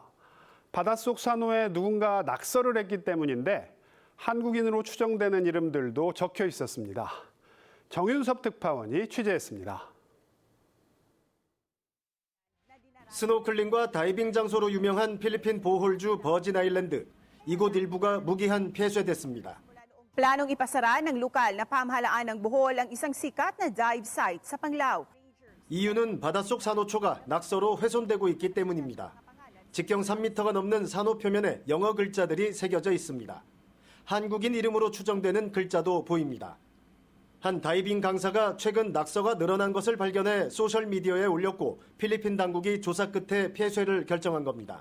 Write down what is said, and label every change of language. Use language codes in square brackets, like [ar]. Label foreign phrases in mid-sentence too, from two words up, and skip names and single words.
[ko] 바닷속 산호에 누군가 낙서를 했기 때문인데 한국인으로 추정되는 이름들도 적혀 있었습니다. 정윤섭 특파원이 취재했습니다. 스노클링과 다이빙 장소로 유명한 필리핀 보홀주 버진 아일랜드. 이곳 일부가 무기한 폐쇄됐습니다. [tl] Planong ipasara ng lokal na pamahalaan ng Bohol ang isang sikat na dive site sa Panglao. [ko] 이유는 바닷속 산호초가 낙서로 훼손되고 있기 때문입니다. 직경 3m가 넘는 산호 표면에 영어 글자들이 새겨져 있습니다. 한국인 이름으로 추정되는 글자도 보입니다. 한 다이빙 강사가 최근 낙서가 늘어난 것을 발견해 소셜미디어에 올렸고 필리핀 당국이 조사 끝에 폐쇄를 결정한 겁니다.